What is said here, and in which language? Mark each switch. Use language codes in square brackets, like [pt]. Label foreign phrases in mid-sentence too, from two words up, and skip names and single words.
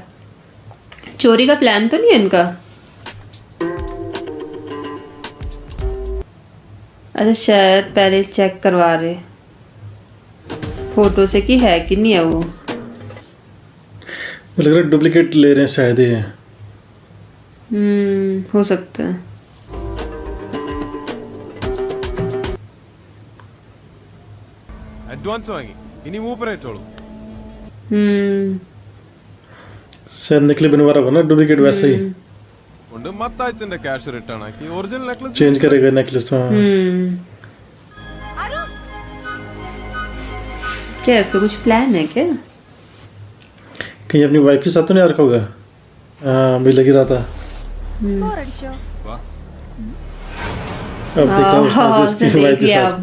[hi] चोरी का प्लान तो नहीं है इनका? अच्छा शायद पहले चेक करवा रहे फोटो से कि है कि नहीं है वो। लग रहा है डुप्लीकेट ले रहे हैं शायद ये। हो सकता है। [ml] അഡ്വാൻസ് വാങ്ങി ഇനി മൂപ്പറേറ്റോളൂ. [hi] शायद नकली बनवा रहा होगा ना डुप्लीकेट वैसे ही। [ml] കൊണ്ട് മത്താച്ചന്റെ ക്യാഷ് റിട്ടേൺ ആക്കി ഒറിജിനൽ നെക്ലസ് [hi] चेंज करेगा नेकलेस। हाँ क्या इसका कुछ प्लान है क्या? कहीं अपनी वाइफ के साथ तो नहीं आ रखा होगा। हाँ अभी लग ही रहा था। अब देखा उसने इसकी वाइफ के साथ।